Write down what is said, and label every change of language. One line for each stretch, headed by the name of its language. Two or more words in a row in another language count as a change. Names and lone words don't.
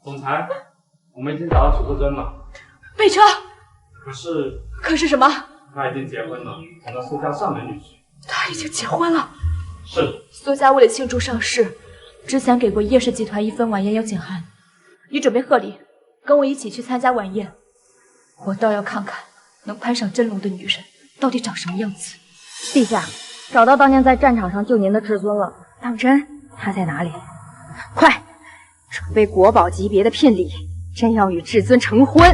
Chinese: 總裁，我們已經找到楚至尊了。北辰，可是什麼？他已經結婚了，成了蘇家上門女婿。他已經結婚了。是。蘇家為了慶祝上市，之前給過葉氏集團一份晚宴邀請函。你準備賀禮，跟我一起去參加晚宴。我倒要看看能攀上真龍的女人到底長什麼樣子。陛下，找到當年在戰場上救您的至尊了。當真？他在哪裡？快，準備國寶級別的聘禮，朕要與至尊成婚。